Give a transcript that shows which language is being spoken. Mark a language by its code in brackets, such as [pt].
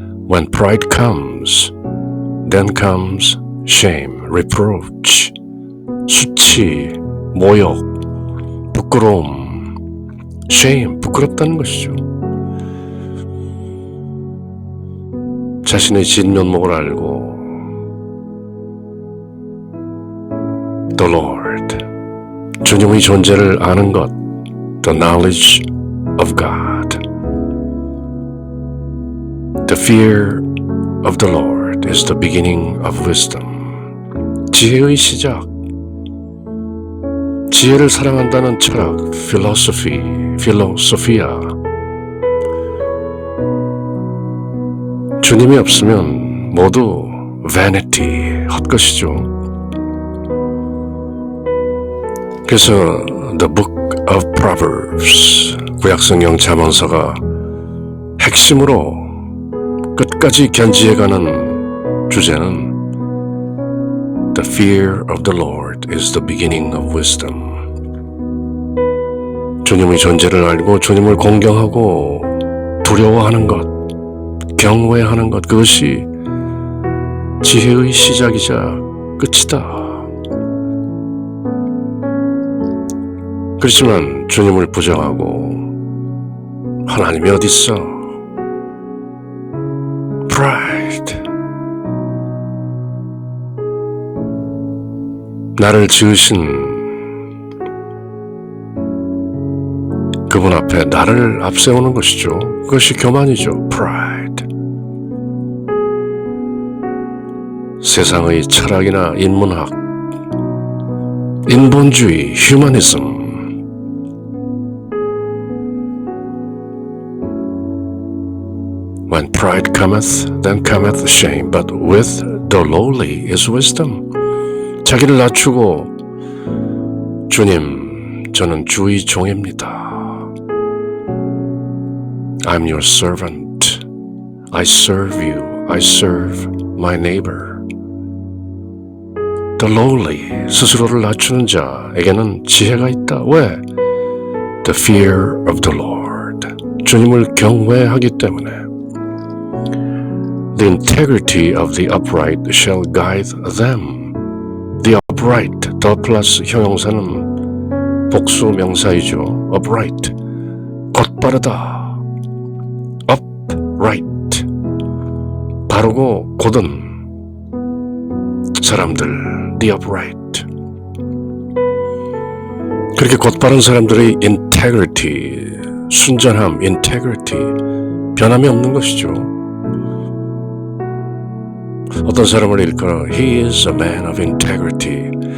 [en] When pride comes, then comes shame, reproach, [ko] 수치, 모욕, 부끄러움, [en] shame, [ko] 부끄럽다는 것이죠. 자신의 진면목을 알고 The Lord, 주님의 존재를 아는 것, [en] the knowledge of God. The fear of the Lord is the beginning of wisdom. [ko] 지혜의 시작. 지혜를 사랑한다는 철학, philosophy, philosophia. 주님이 없으면 모두 vanity, 헛것이죠. [en] 그래서 The Book of Proverbs, [ko] 구약성경 잠언서가 핵심으로 끝까지 견지해가는 주제는 [en] The fear of the Lord is the beginning of wisdom. [ko] 주님의 존재를 알고 주님을 공경하고 두려워하는 것, 경외하는 것, 그것이 지혜의 시작이자 끝이다. 그렇지만 주님을 부정하고 하나님이 어디 있어? [en] Pride. [ko] 나를 지으신 그분 앞에 나를 앞세우는 것이죠. 그것이 교만이죠. Pride. 세상의 철학이나 인문학, 인본주의, 휴머니즘, [en] When pride cometh, then cometh shame, but with the lowly is wisdom. [ko] 자기를 낮추고 주님, 저는 주의 종입니다. [en] I'm your servant. I serve you. I serve my neighbor. [ko] The lowly, 스스로를 낮추는 자에게는 지혜가 있다. [en] 왜? The fear of the Lord. [ko] 주님을 경외하기 때문에. [en] The integrity of the upright shall guide them. [ko] The upright, the 플러스 형용사는 복수 명사이죠. upright, 곧바르다. upright, 바르고 곧은 사람들, the upright. 그렇게 곧바른 사람들의 integrity, 순전함, integrity, 변함이 없는 것이죠. 어떤 사람을 일컬어 [en] He is a man of integrity.